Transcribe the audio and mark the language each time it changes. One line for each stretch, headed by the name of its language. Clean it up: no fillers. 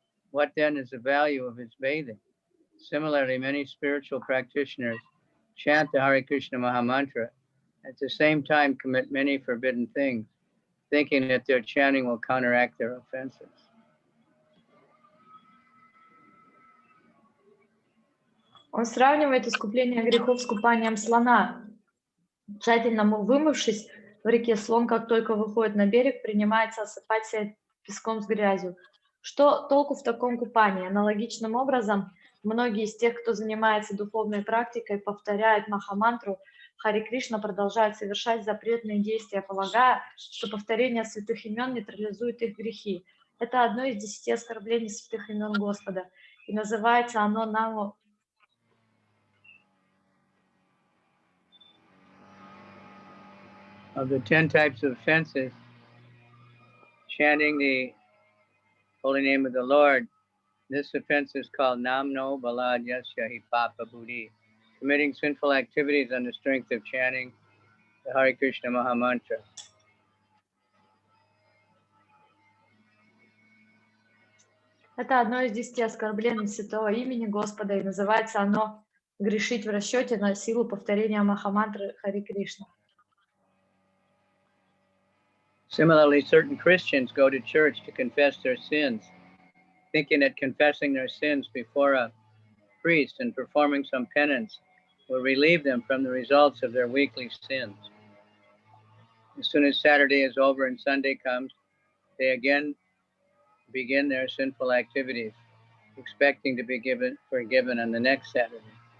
English: What then is the value of its bathing? Similarly, many spiritual practitioners chant the Hare Krishna Mahamantra at the same time commit many forbidden things, thinking that their chanting will counteract their offenses.
Russian: Он сравнивает искупление грехов с купанием слона. Тщательно вымывшись в реке, слон, как только выходит на берег, принимается осыпать себя песком с грязью. Что толку в таком купании? Аналогичным образом, многие из тех, кто занимается духовной практикой, повторяют махамантру Хари Кришна, продолжают совершать запретные действия, полагая, что повторение святых имен нейтрализует их грехи. Это одно из 10 оскорблений святых имен Господа, и называется оно нового.
English: Of the 10 types of offenses, chanting the holy name of the Lord, this offense is called Namno Balad Yasya Hi Papa Buddhi, committing sinful activities on the strength of chanting the Hare Krishna Mahamantra.
Russian: Это одно из 10 оскорблений святого имени Господа, и называется оно грешить в расчете на силу повторения махамантры Хари Кришна.
English: Similarly, certain Christians go to church to confess their sins, thinking that confessing their sins before a priest and performing some penance will relieve them from the results of their weekly sins. As soon as Saturday is over and Sunday comes, they again begin their sinful activities, expecting to be forgiven on the next Saturday.